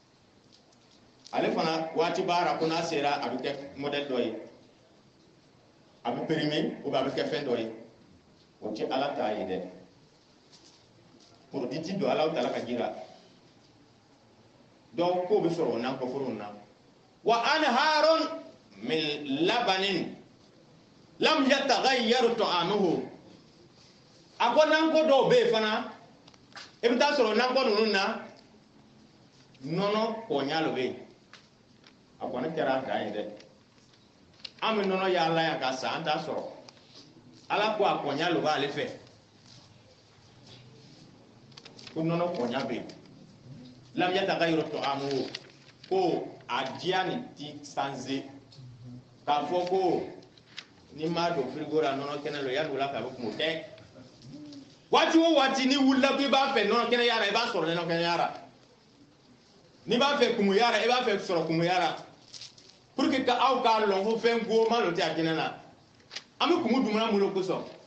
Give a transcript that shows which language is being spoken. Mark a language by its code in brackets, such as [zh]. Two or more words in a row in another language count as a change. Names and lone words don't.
[bm] ale fana waati baara ko n'a sera a bɛ kɛ modèle dɔ ye a bɛ périmé [fr] ou bien [bm] a bɛ kɛ fɛn dɔ ye o tɛ ala ta ye dɛ produit ti don ala ta la ka jira donc k'o bɛ sɔrɔ o nakɔforow na wa [ar] أنهار من لبن لم يتغير طعمه [bm] a ko nakɔ dɔw bɛ yen fana i bɛ taa sɔrɔ nakɔ ninnu na nɔnɔ kɔɲa lo bɛ yen a kɔni kɛra dan ye dɛ an bɛ nɔnɔ yaala yan ka san an t'a sɔrɔ ala ko a kɔɲa lo b'ale fɛ ko nɔnɔ kɔɲa bɛ yen [ar] لم يتغير طعمه [bm] ko a diya nin ti sanze k'a fɔ ko ni m'a don frigo la nɔnɔ kɛnɛ lo yanni wula fɛ a bɛ kun o tɛ waati o waati ni wulila ko i b'a fɛ nɔnɔ kɛnɛ yara i b'a sɔrɔ nɔnɔ kɛnɛ yara n'i b'a fɛ kumu yara i b'a fɛ sɔrɔ kumu yara [fr] pour que [bm] ka aw k'a lɔn ko fɛn goma lo tɛ a kɛnɛ na an bɛ kumu dumuna mun lo kosɔn